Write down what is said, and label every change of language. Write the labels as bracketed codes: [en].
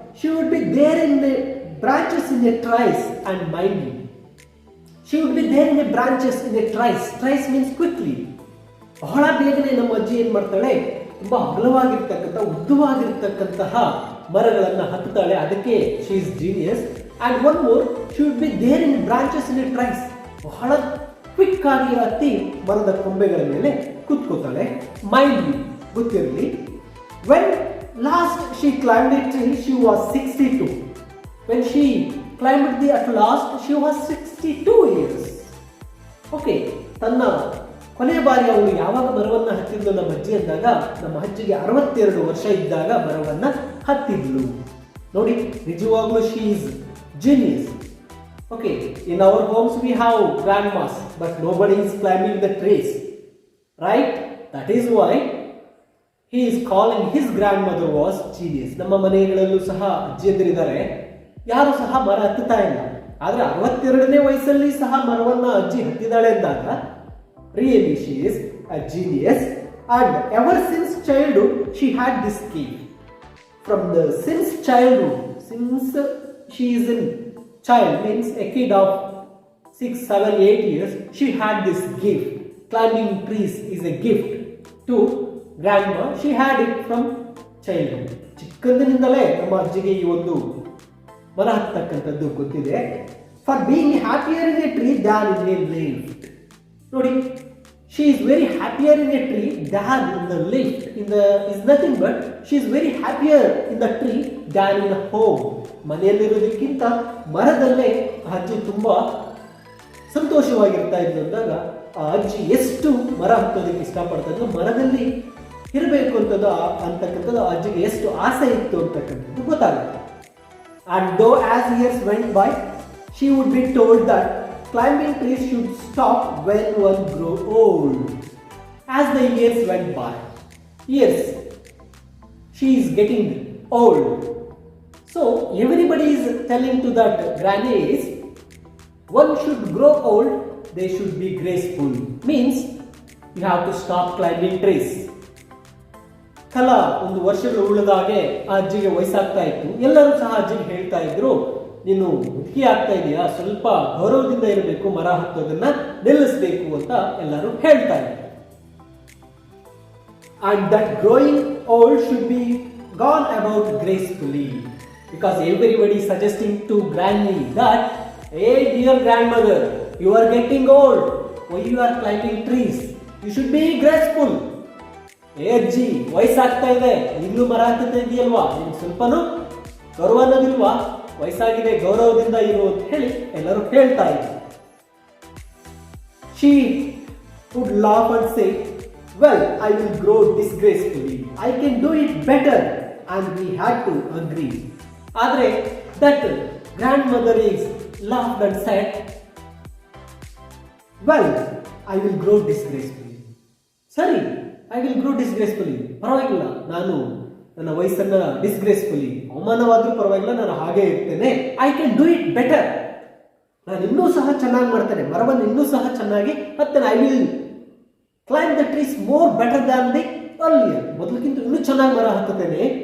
[en] She would be there in the branches in the trees and mind you. She would be there in the branches in the trees. Trees means quickly. [kn] ಬಹಳ ಬೇಗನೆ ನಮ್ಮ ಅಜ್ಜಿ ಏನು ಮಾಡ್ತಾಳೆ, ತುಂಬ ಅಗಲವಾಗಿರ್ತಕ್ಕಂಥ ಉದ್ದವಾಗಿರ್ತಕ್ಕಂತಹ ಮರಗಳನ್ನು ಹತ್ತುತ್ತಾಳೆ. [en] ಅದಕ್ಕೆ she is genius. And one more, she would be there in branches in the trees. [kn] ಬಹಳ ಕ್ವಿಕ್ ಆಗಿ ಹತ್ತಿ ಮರದ ಕೊಂಬೆಗಳ ಮೇಲೆ ಕೂತ್ಕೋತಾಳೆ. [en] Mind ಗೊತ್ತಿರಲಿ, when last she climbed a tree she was 62. When she climbed the at last she was 62 years. [kn] Okay, ತನ್ನ ಕೊನೆಯ ಬಾರಿ ಅವಳು ಯಾವಾಗ ಮರವನ್ನು ಹತ್ತಿದ್ಲು ನಮ್ಮ ಅಜ್ಜಿ ಅಂದಾಗ ನಮ್ಮ ಅಜ್ಜಿಗೆ 62 ವರ್ಷ ಇದ್ದಾಗ ಮರವನ್ನು ಹತ್ತಿದ್ಲು. ನೋಡಿ, ನಿಜವಾಗ್ಲೂ [en] She is genius. Okay, in our homes we have grandmas, but nobody is climbing the trees, right? That is why he is calling his grandmother was genius. [kn] ನಮ್ಮ ಮನೆಗಳಲ್ಲೂ ಸಹ ಅಜ್ಜಿಯಂದಿರಿದ್ದಾರೆ, ಯಾರು ಸಹ ಮರ ಹತ್ತುತ್ತಾ ಇಲ್ಲ. ಆದ್ರೆ 62ನೇ ವಯಸ್ಸಲ್ಲಿ ಸಹ ಮರವನ್ನ ಅಜ್ಜಿ ಹತ್ತಿದಾಳೆ ಅಂದಾಗ [en] really she is a genius. And ever since childhood she had this gift. From the since childhood, since she is in child means a kid of 6, 7, 8 years, she had this gift. Climbing trees is a gift to grandma. She had it from childhood. [kn] ಚಿಕ್ಕಂದಿನಿಂದಲೇ ನಮ್ಮ ಅಜ್ಜಿಗೆ ಈ ಒಂದು ಮರ ಹತ್ತಕ್ಕಂಥದ್ದು ಗೊತ್ತಿದೆ. [en] For being happier in a tree than in a lift. ನೋಡಿ, she is very happier in a tree than in the lift. Is nothing but she is very happier in the tree than in a home. [kn] ಮನೆಯಲ್ಲಿರೋದಕ್ಕಿಂತ ಮರದಲ್ಲೇ ಅಜ್ಜಿ ತುಂಬಾ ಸಂತೋಷವಾಗಿರ್ತಾ ಇದ್ದು ಅಂದಾಗ ಆ ಅಜ್ಜಿ ಎಷ್ಟು ಮರ ಹತ್ತೋದಕ್ಕೆ ಇಷ್ಟಪಡ್ತಾ ಇದ್ರು, ಮರದಲ್ಲಿ ಇರಬೇಕು ಅಂತಕ್ಕಂಥದ್ದು ಅಜ್ಜಿಗೆ ಎಷ್ಟು ಆಸೆ ಇತ್ತು ಅಂತಕ್ಕಂಥದ್ದು ಗೊತ್ತಾಗುತ್ತೆ. [en] And though as years went by, she would be told that climbing trees should stop when one grow old. As the years went by, yes, she is getting old. So everybody is telling to that granny is, one should grow old, they should be graceful. Means you have to stop climbing trees. [kn] ಕಲ ಒಂದು ವರ್ಷಗಳು ಉಳಿದಾಗೆ ಆ ಅಜ್ಜಿಗೆ ವಯಸ್ಸಾಗ್ತಾ ಇತ್ತು. ಎಲ್ಲರೂ ಸಹ ಅಜ್ಜಿಗೆ ಹೇಳ್ತಾ ಇದ್ರು, ನೀನು ಮುದುಕಿ ಆಗ್ತಾ ಇದೆಯಾ, ಸ್ವಲ್ಪ ಗೌರವದಿಂದ ಇರಬೇಕು, ಮರ ಹತ್ತೋದನ್ನ ನಿಲ್ಲಿಸಬೇಕು ಅಂತ ಎಲ್ಲರೂ ಹೇಳ್ತಾ ಇದ್ರು. [en] And that growing old should be gone about gracefully, because everybody is suggesting to granny that, hey dear grandmother, you are getting old, why you are climbing trees, you should be graceful. [kn] ಏ ಅಜ್ಜಿ, ವಯಸ್ಸಾಗ್ತಾ ಇದೆ, ಈಗಲೂ ಮರ ಹತ್ತುತ್ತಾ ಇದೆಯಲ್ವಾ, ನಿಮ್ಗೆ ಸ್ವಲ್ಪನೂ ಗೌರವ ಅನ್ನೋದಿಲ್ವಾ, ವಯಸ್ಸಾಗಿದೆ, ಗೌರವದಿಂದ ಇರು ಅಂತ ಹೇಳಿ ಎಲ್ಲರೂ ಹೇಳ್ತಾ ಇದ್ರು. [en] She would laugh and say, well, I will grow disgracefully, I can do it better. And we had to agree. ಆದ್ರೆ that grandmother is laughed and said, well, I will grow disgracefully. [kn] ಸರಿ, [en] I will grow disgracefully, [kn] ಪರವಾಗಿಲ್ಲ, ನಾನು ನನ್ನ ವಯಸ್ಸನ್ನ ಡಿಸ್ಗ್ರೇಸ್ಫುಲಿ, ಅವಮಾನವಾದ್ರೂ ಪರವಾಗಿಲ್ಲ, ನಾನು ಹಾಗೆ ಇರ್ತೇನೆ. [en] I can do it better, [kn] ನಾನು ಇನ್ನೂ ಸಹ ಚೆನ್ನಾಗಿ ಮಾಡ್ತೇನೆ, ಮರವನ್ನು ಇನ್ನೂ ಸಹ ಚೆನ್ನಾಗಿ ಹತ್ತೇನೆ. [en] I will climb the trees more better than the earlier, [kn] ಮೊದಲಕ್ಕಿಂತ ಇನ್ನೂ ಚೆನ್ನಾಗಿ ಮರ ಹತ್ತುತ್ತೇನೆ.